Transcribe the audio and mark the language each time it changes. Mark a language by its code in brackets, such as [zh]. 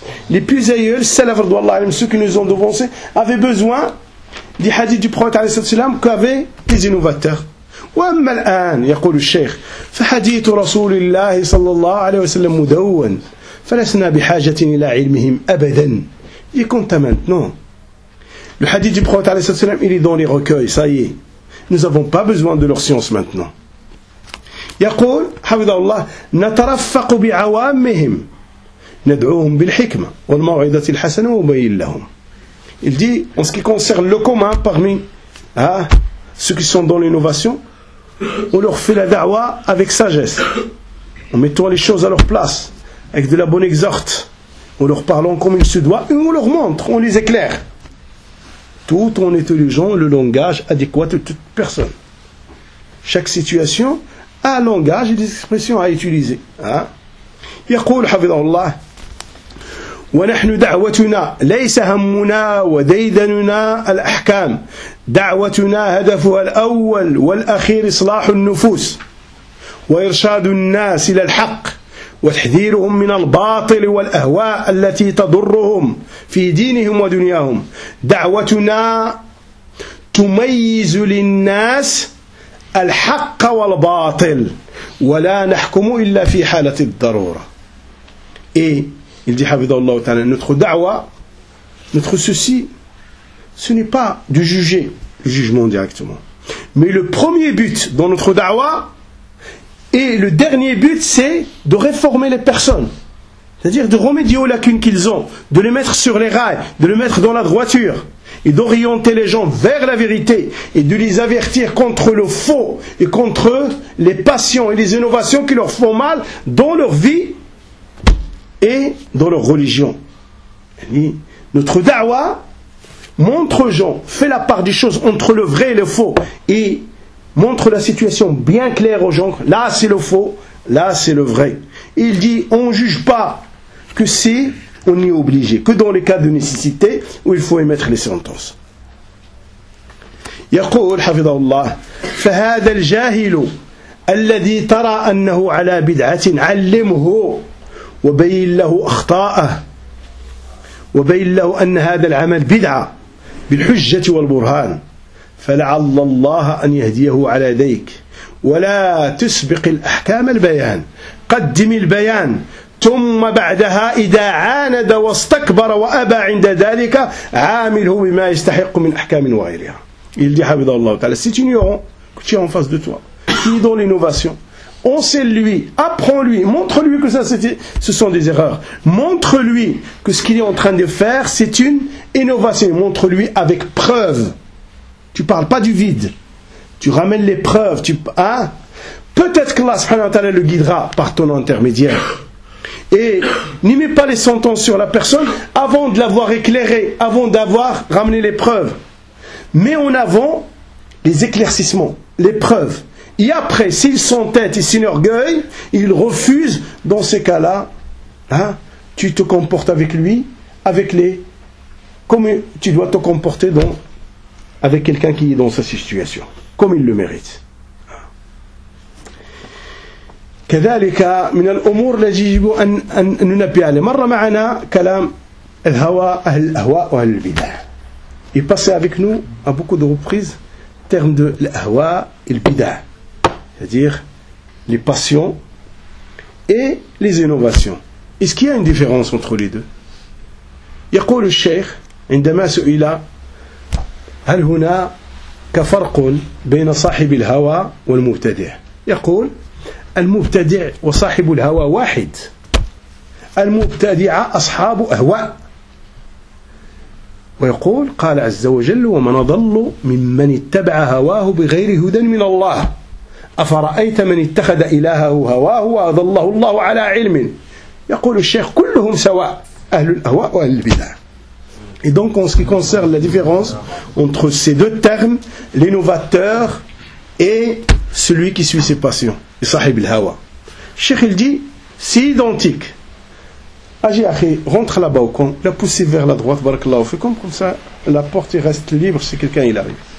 [fr] Les plus aïeuls, salaf, ceux qui nous ont devancés, avaient besoin des hadiths du prophète qu'avaient les innovateurs. [ar] وأما الآن يقول الشيخ فحديث رسول الله صلى الله عليه وسلم مدون فلسنا بحاجة إلى علمهم أبدا. [fr] Il compte maintenant. Le hadith du prophète [ar] عليه الصلاة والسلام, [fr] il est dans les recueils, ça y est. Nous n'avons pas besoin de leur science maintenant. [ar] يقول حفظه الله نترفق بعوامهم ندعوهم بالحكمة والموعظة الحسنة وبين لهم. [fr] Il dit, en ce qui concerne le commun parmi ceux qui sont dans l'innovation, on leur fait la da'wa avec sagesse, en mettant les choses à leur place, avec de la bonne exhorte, en leur parlant comme il se doit, et on leur montre, on les éclaire, tout en intelligent le langage adéquat de toute personne. Chaque situation a un langage et des expressions à utiliser. [ar] يقول حفظه الله ونحن دعوتنا ليس همنا وديدننا الأحكام دعوتنا هدفها الأول والأخير إصلاح النفوس وإرشاد الناس إلى الحق وتحذيرهم من الباطل والأهواء التي تضرهم في دينهم ودنياهم دعوتنا تميز للناس الحق والباطل ولا نحكم إلا في حالة الضرورة. إيه الذي حفظه الله تعالى ندخل دعوة ندخل [fr] ceci ce n'est pas de juger le jugement directement mais le premier but dans notre da'wa et le dernier but c'est de réformer les personnes c'est-à-dire de remédier aux lacunes qu'ils ont de les mettre sur les rails de les mettre dans la droiture et d'orienter les gens vers la vérité et de les avertir contre le faux et contre les passions et les innovations qui leur font mal dans leur vie et dans leur religion. Notre da'wa montre aux gens, fait la part des choses entre le vrai et le faux, et montre la situation bien claire aux gens, là c'est le faux, là c'est le vrai. Et il dit, on ne juge pas que si on y est obligé, que dans les cas de nécessité où il faut émettre les sentences. [ar] يقول حفظ الله فهذا الجاهل الذي ترى أنه على بدعة علمه وبين له أخطاءه وبين له أن هذا العمل بدعة بالحجة والبرهان فلعل الله أن يهديه على ذلك ولا تسبق الأحكام البيان قدم البيان ثم بعدها إذا عاند واستكبر وأبى عند ذلك عامله بما يستحق من أحكام وغيرها. [fr] Il dit [ar] حفظه الله تعالى [fr] c'est ignorant que tu es en face de toi qui est dans l'innovation. Enseigne-lui, apprends-lui, montre-lui que ça, ce sont des erreurs. Montre-lui que ce qu'il est en train de faire, c'est une innovation. Montre-lui avec preuve. Tu ne parles pas du vide. Tu ramènes les preuves. Peut-être que Allah [ar] subhanahu wa ta'ala [fr] le guidera par ton intermédiaire. Et n'y mets pas les sentences sur la personne avant de l'avoir éclairé, avant d'avoir ramené les preuves. Mets en avant les éclaircissements, les preuves. Et après, s'il s'entête et s'enorgueille, il refuse, dans ces cas-là, tu te comportes avec lui, avec les. Comme tu dois te comporter dans, avec quelqu'un qui est dans sa situation, comme il le mérite. [ar] كذلك من الأمور التي يجب أن ننبه عليها. مر معنا كلام الهوى أهل الأهواء وأهل البدع. [fr] Il passait avec nous, à beaucoup de reprises, terme de الأهواء et البدع. C'est-à-dire les passions et les innovations. Est-ce qu'il y a une différence entre les deux ? [ar] يقول الشيخ عندما سئل هل هنا كفرق بين صاحب الهوى والمبتدع؟ يقول المبتدع وصاحب الهوى واحد. المبتدع أصحاب أهواء. ويقول قال عز وجل ومن ضل ممن اتبع هواه بغير هدى من الله أفرأيت من اتخذ إلهه هواه وأضله الله على علم. يقول الشيخ كلهم سواء أهل الأهواء وأهل البدع. [fr] Et donc en ce qui concerne la différence entre ces deux termes, l'innovateur et celui qui suit ses passions, et [ar] صاحب الهوى. [fr] Cheikh il dit c'est identique. [ar] Agi akhi, [fr] rentre là-bas au coin, la pousser vers la droite, [ar] barakallahu fikoum, [fr] comme ça la porte reste libre si quelqu'un il arrive.